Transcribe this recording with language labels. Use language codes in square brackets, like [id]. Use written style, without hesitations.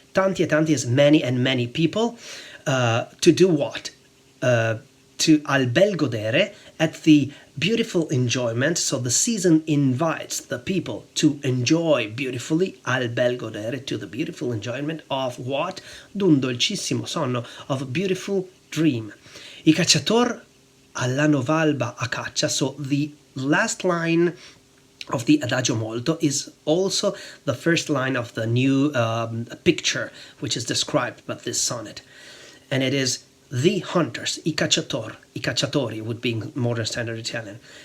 [it] Tanti e tanti [en] is many and many people. To do what? To [it] al bel godere, [en] at the beautiful enjoyment. So the season invites the people to enjoy beautifully, [it] al bel godere, [en] to the beautiful enjoyment of what? [it] D'un dolcissimo sonno, [en] of a beautiful dream. [it] I cacciator alla novalba a caccia. [en] So the last line of the Adagio molto is also the first line of the new picture which is described by this sonnet. And it is the hunters, [it] i cacciatori [en] would be in modern standard Italian.